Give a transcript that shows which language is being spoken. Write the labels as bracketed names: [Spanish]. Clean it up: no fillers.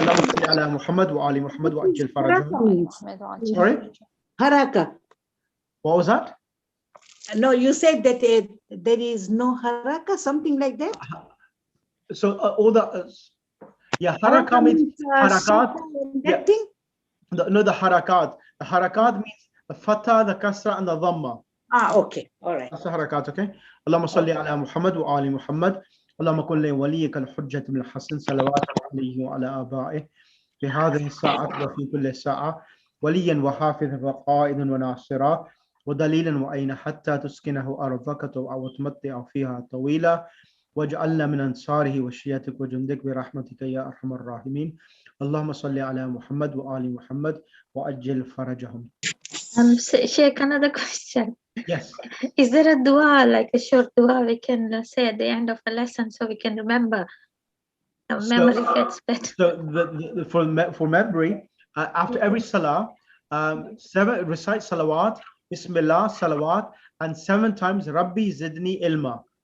[Arabic] اللهم صل على محمد وآل محمد وعجل فرجهم. [English] Sorry? [Arabic] Haraka. [English] What was that? No, you said that there is no haraka, something like that. So all the haraka means harakat. That Yeah. thing. No, the harakat. The harakat means the fatha, the kasra, and the dhamma. Okay, all right. That's the harakat, okay? [Arabic] اللهم صل على محمد وآل محمد. اللهم كن لوليك الحجة من الحسن صلوات عليه وعلى آبائه في هذه الساعة وفي كل ساعة وليا وحافظا وقائدا وناصرا ودليلا وأين حتى تسكنه أرضك وتمتع فيها طويلا واجعلنا من أنصاره وشيتك وجندك برحمتك يا أرحم الراحمين اللهم صل على محمد وآل محمد وأجل فرجهم. [English] Sheikh, another question. Yes. Is there a dua, like a short dua we can say at the end of a lesson so we can remember? Our memory gets better. So for memory, after every salah, 7 recite salawat, Bismillah, salawat, and 7 times Rabbi Zidni Ilma.